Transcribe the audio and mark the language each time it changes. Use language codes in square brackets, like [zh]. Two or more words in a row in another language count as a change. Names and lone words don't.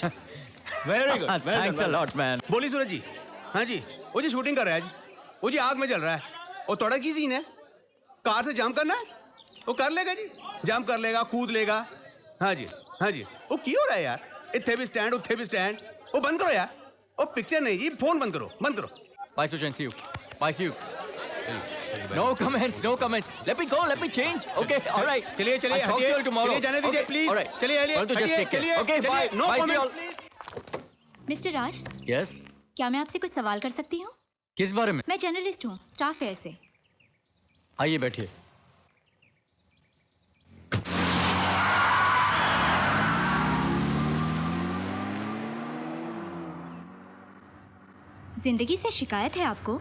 [en] Very good. Well Thanks done, a lot, man. [hi] बोली सूरज जी। हाँ जी, वो जी शूटिंग कर रहा है जी। वो जी आग में जल रहा है। और थोड़ा की सीन है? कार से जाम करना है? वो कर लेगा जी। जाम कर लेगा, कूद लेगा। हाँ जी, हाँ जी। वो क्यों हो रहा है यार? [pa] ਇੱਥੇ ਭੀ ਸਟੈਂਡ, ਉੱਥੇ ਭੀ ਸਟੈਂਡ। [hi] वो बंद करो यार। वो पिक्चर नहीं जी, फोन बंद करो, बंद करो। [en] Bye, Sujan. See you. Bye, see you. No comments, no comments. Let me go, let me change. Okay, all right. [hi] चलिए चलिए, [en] I'll talk to you all tomorrow. [hi] चलिए जाने दीजिए [en] Okay, प्लीज। all right. [hi] चलिए चलिए, [en] Well, to just take care. [hi] चलिए, [en] Okay, [hi] चलिए, [en] bye. no Bye, see you all. comments. [hi] मिस्टर राज, [en] Yes. [hi] क्या मैं आपसे कुछ सवाल कर सकती हूँ? किस बारे में? मैं जर्नलिस्ट हूँ, स्टाफ फेयर से। आइए बैठिए। जिंदगी से शिकायत है आपको?